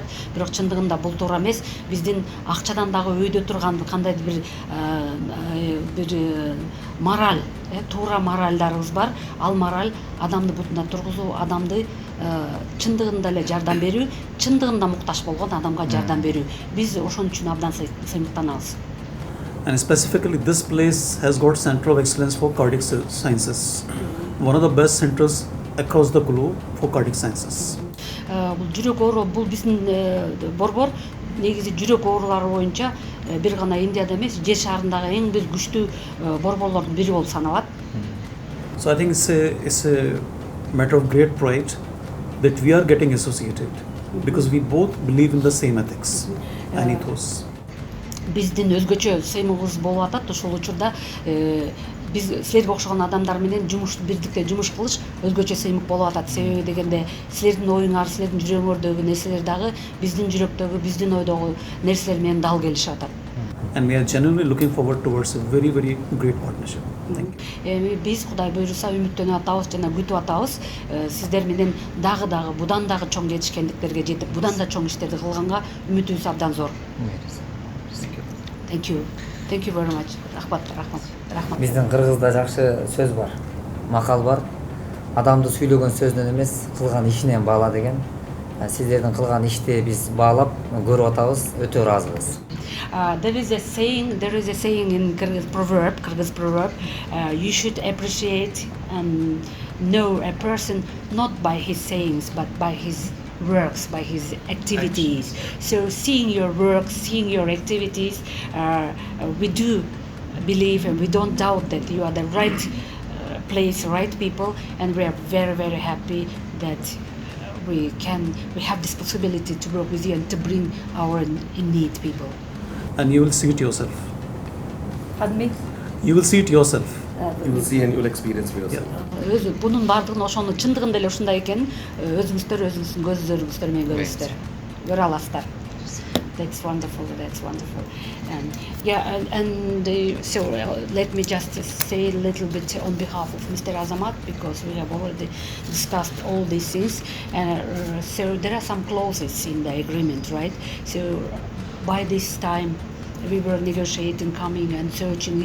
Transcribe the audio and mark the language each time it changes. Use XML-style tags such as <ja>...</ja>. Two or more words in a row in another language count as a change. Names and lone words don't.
<ky>Бирок чындыгында бул туура эмес. Биздин акчадан дагы өйдө турган кандайдыр бир мораль, туура моральдарыбыз бар. Ал мораль адамды бутуна тургузуу, адамды чындыгында эле жардам берүү, чындыгында муктаж болгон адамга жардам берүү. Биз ошон үчүн абдан сыймыктанабыз.</ky> <en>And specifically, this place has got Center of Excellence for Cardiac Sciences, one of the best centers across the globe for cardiac sciences.</en> <ky>Бул жүрөк оору, бул биздин борбор негизи жүрөк оорулары боюнча бир гана Индияда эмес, жер шарындагы эң бир күчтүү борборлордун бири болуп саналат.</ky> <en>So I think it's a matter of great pride that we are getting associated because we both believe in the same ethics and ethos.</en> <ky>Биздин өзгөчө сыймыгыбыз болуп атат. Ошол учурда биз силерге окшогон адамдар менен бирдикте жумуш кылыш өзгөчө сыймык болуп атат. Себеби дегенде силердин оюңар, силердин жүрөгүңөрдөгү нерселер дагы биздин жүрөктөгү, биздин ойдогу нерселер менен дал келишип атат.</ky> <en>And we are genuinely looking forward towards a very, very great partnership. Thank you.</en> <ky>Биз Кудай буйруса үмүттөнүп атабыз жана күтүп атабыз. Сиздер менен дагы будан дагы чоң жетишкендиктерге жетип, будан да чоң иштерди кылганга үмүтүбүз абдан зор.</ky> <en>Thank you. Thank you very much.</en> <ky>Рахмат. Биздин кыргызда жакшы сөз бар. Макал бар. Адамды сүйлөгөн сөзүнөн эмес, кылган ишинен баала деген. Сиздердин кылган ишти биз баалап көрүп атабыз, өтө ыраазыбыз.</ky> <en>There is a saying in Kyrgyz proverb, you should appreciate and know a person not by his sayings but by his works, by his activities. So seeing your works, seeing your activities, we do believe and we don't doubt that you are the right place, right people, and we are very, very happy that we have this possibility to work with you and to bring our in need people. And you will see it yourself. Pardon me? You will see it yourself. You will see and you will experience for yourself.</en> <ky>Bunun бардыгын ошону чындыгында эле ушундай экенин өзүңүздөр өзүңүздүн көзүңүздөр менен көрөсүздөр. Көрө аласыздар.</ky> <en>That's wonderful. That's wonderful. And yeah, so let me just say a little bit on behalf of Mr. Azamat, because we have already discussed all these things. And so there are some clauses in the agreement, right? So by this time, we were negotiating, coming and searching.</en>